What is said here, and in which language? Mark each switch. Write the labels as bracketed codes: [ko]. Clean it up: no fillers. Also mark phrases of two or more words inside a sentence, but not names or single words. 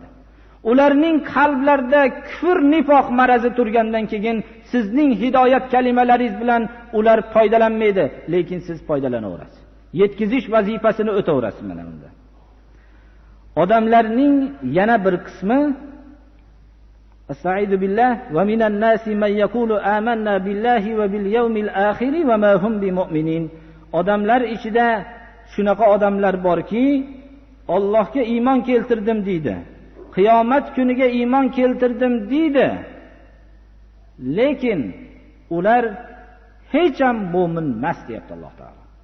[uz] Ularning qalblarida kufr, nifoq marazi turgandan keyin sizning hidoyat kalimalaringiz bilan ular foydalanmaydi, lekin siz foydalanaverasiz. Yetkizish vazifasini o'taverasiz mana bunda. Odamlarning yana bir qismi [ar] أستعيذ بالله ومن الناس من يقول آمنا بالله وباليوم الآخر وما هم بمؤمنين. [uz] Odamlar ichida shunaqa odamlar borki, Allohga iymon keltirdim deydi. Qiyomat kuniga iymon keltirdim deydi. Lekin ular hech ham mu'min emas deyapti Alloh taolo.